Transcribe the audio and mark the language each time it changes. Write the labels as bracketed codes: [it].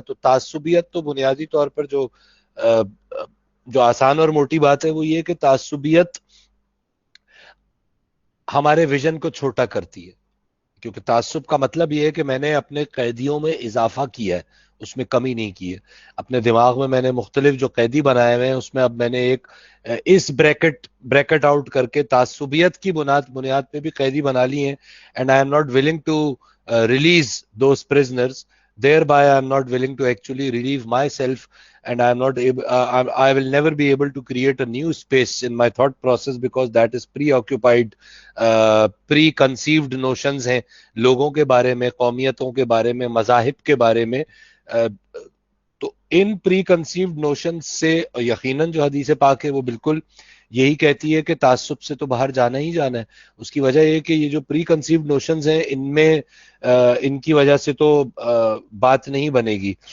[ur] تو تعصبیت تو بنیادی طور پر جو آسان اور موٹی بات ہے وہ یہ کہ تعصبیت ہمارے ویژن کو چھوٹا کرتی ہے, کیونکہ تعصب کا مطلب یہ ہے کہ میں نے اپنے قیدیوں میں اضافہ کیا ہے, اس میں کمی نہیں کی ہے. اپنے دماغ میں نے مختلف جو قیدی بنائے ہوئے ہیں اس میں اب میں نے ایک اس بریکٹ آؤٹ کر کے تعصبیت کی بنیاد پہ بھی قیدی بنا لی ہیں. [en] and I am not willing to release those prisoners, thereby I am not willing to actually relieve myself, and I am not able, I will never be able to create a new space in my thought process because that is preoccupied, preconceived notions [ur] ہیں لوگوں کے بارے میں, [en] قومیتوں کے بارے میں, مذاہب کے بارے میں. [ur] تو ان [en] preconceived notions [ur] سے یقیناً جو حدیث پاک ہے وہ بالکل یہی کہتی ہے کہ تعصب سے تو باہر جانا ہی جانا ہے. اس کی وجہ یہ کہ یہ جو پری کنسیوڈ نوشنز ہیں ان کی وجہ سے تو بات نہیں بنے گی.